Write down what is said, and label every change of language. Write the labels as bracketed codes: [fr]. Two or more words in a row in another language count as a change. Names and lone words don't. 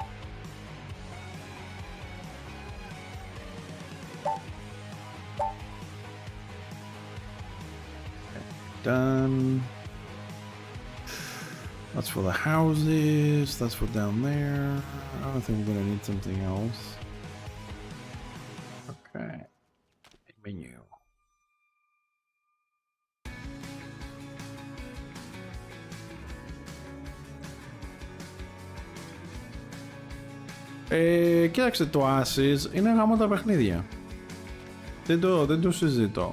[en] Done. That's for the houses. That's for down there. I don't think we're gonna need something else. Okay. Menu. [el] Κοίταξε, το Ashes είναι γάμο τα παιχνίδια. Δεν το συζητώ.